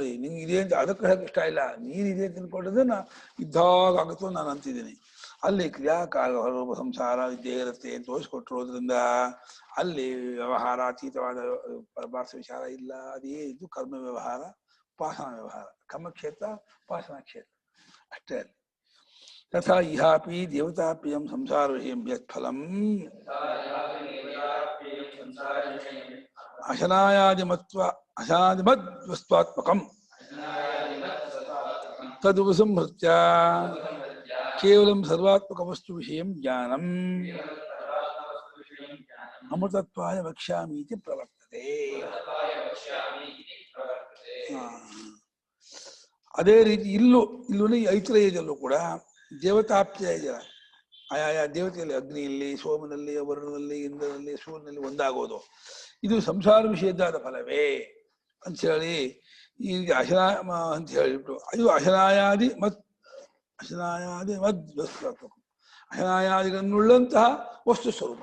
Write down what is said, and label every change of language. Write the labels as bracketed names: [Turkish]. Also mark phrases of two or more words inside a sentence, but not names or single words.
[Kannada] ನಿಂಗೆ ಇದೆ ಅಂತ ಅದಕ್ಕೆ ಹೇಳಕ್ ಇಷ್ಟ ಇಲ್ಲ, ನೀನಿದೆ ತಿಳ್ಕೊಂಡದನ್ನ ಇದ್ದಾಗುತ್ತೋ ನಾನು ಅಂತಿದ್ದೀನಿ. ಅಲ್ಲಿ ಕ್ರಿಯಾಕಾರಕ ರೂಪ ಸಂಸಾರ ವಿದ್ಯೆ ಇರುತ್ತೆ ಅಂತ ತೋರಿಸ್ಕೊಟ್ಟಿರೋದ್ರಿಂದ ಅಲ್ಲಿ ವ್ಯವಹಾರಾತೀತವಾದ ಪರಮಾರ್ಥ ವಿಚಾರ ಇಲ್ಲ. ಅದೇ ಇದು ಕರ್ಮ ವ್ಯವಹಾರ, ಉಪಾಸನಾ ವ್ಯವಹಾರ. ಕರ್ಮಕ್ಷೇತ್ರ ಉಪಾಸನಾ ಕ್ಷೇತ್ರ ಅಷ್ಟೇ ಅಲ್ಲಿ. [Sanskrit] ತಥಾ ಇಹಾಪಿ ದೇವತಾಪ್ರಿಯಂ ಸಂಸಾರ ವಿಷಯಂ ಯತ್ಫಲಂ ಅಶನಾಯಾದಿಮದ್ವಸ್ತ್ವಾತ್ಮಕಂ ತದುಪಸಂಹೃತ್ಯ ಕೇವಲಂ ಸರ್ವಾತ್ಮಕ ವಸ್ತು ವಿಷಯಂ ಜ್ಞಾನಂ ಅಮೃತತ್ವಾಯ ವಕ್ಷ್ಯಾಮಿ ಇತಿ ಪ್ರವರ್ತತೆ. [Kannada] ಅದೇ ರೀತಿ ಇಲ್ಲೂ ಐತರೇಯದಲ್ಲೂ ಕೂಡ ದೇವತಾಪ್ಯಯ ಆಯಾ ದೇವತೆಯಲ್ಲಿ ಅಗ್ನಿಯಲ್ಲಿ, ಸೋಮನಲ್ಲಿ, ವರುಣದಲ್ಲಿ, ಇಂದ್ರನಲ್ಲಿ, ಸೂರ್ಯನಲ್ಲಿ ಒಂದಾಗೋದು ಇದು ಸಂಸಾರ ವಿಷಯದಾದ ಫಲವೇ ಅಂತ ಹೇಳಿ ಈಗ ಅಂತ ಹೇಳಿಬಿಟ್ಟು ಇದು ಅಶನಾಯಾದಿ ಮದ್ವಸ್ತು ಅಶನಾಯಾದಿಗಳನ್ನುಳ್ಳಂತಹ ವಸ್ತು ಸ್ವರೂಪ.